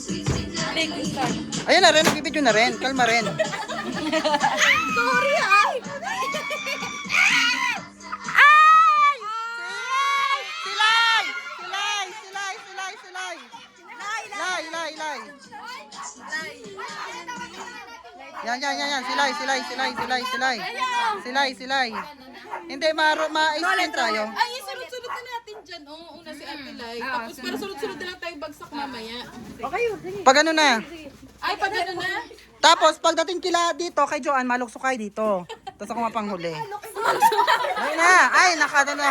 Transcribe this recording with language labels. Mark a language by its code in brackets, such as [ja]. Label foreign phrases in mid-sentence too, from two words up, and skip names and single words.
[tl] Ayan na rin, nagbibideo na rin. Kalma rin. Sorry, ay! Silay! Silay! Silay! Silay! Silay! Silay! Silay! Silay! Yan, yan, yan, yan. Silay, silay, silay, silay, silay. Silay, silay. Hindi, ma-explain tayo. Ay, sunod-sunod na natin dyan. Oo, una si Ate Lai. Tapos, pero sunod-sunod na lang tayo bagsak mamaya. Pag ano na. Ay, pag ano na? Tapos, pagdating kila dito, kay Joanne, maluksok kayo dito. Tapos ako mapanghuli. Ayun na. Ay, nakada na.